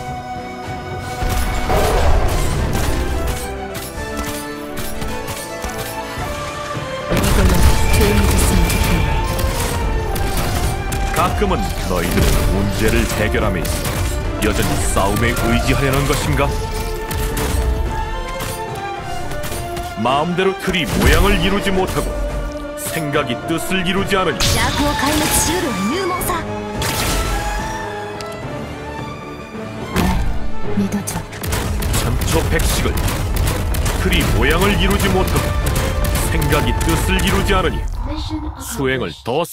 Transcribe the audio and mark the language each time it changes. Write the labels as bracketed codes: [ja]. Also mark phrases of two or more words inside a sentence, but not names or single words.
[ko] 이걸로 조용해졌으면 좋겠네. 가끔은 너희들은 문제를 해결함에 있어 여전히 싸움에 의지하려는 것인가? 마음대로 틀이 모양을 이루지 못하고 생각이 뜻을 이루지 않으니 [ja] 楽を壊滅しうるは勇猛さ. [ko] 날 믿어줘. 천초백식을 틀이 모양을 이루지 못하고 생각이 뜻을 이루지 않으니 수행을 더